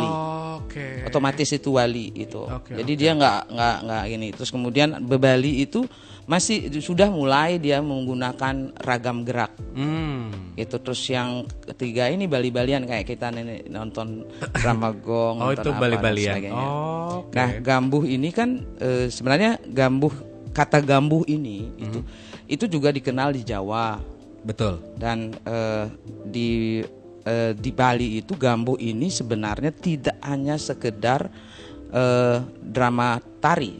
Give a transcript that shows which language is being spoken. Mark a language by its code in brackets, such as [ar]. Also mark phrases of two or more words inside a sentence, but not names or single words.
[id] Otomatis itu wali itu. Jadi dia nggak ini. Terus kemudian bebali itu masih sudah mulai dia menggunakan ragam gerak. Itu terus yang ketiga ini bali-balian kayak kita nonton drama gong. Itu bali-balian. Nah, Gambuh ini kan sebenarnya kata Gambuh ini itu juga dikenal di Jawa. Betul. Dan di Bali itu Gambuh ini sebenarnya tidak hanya sekedar drama tari.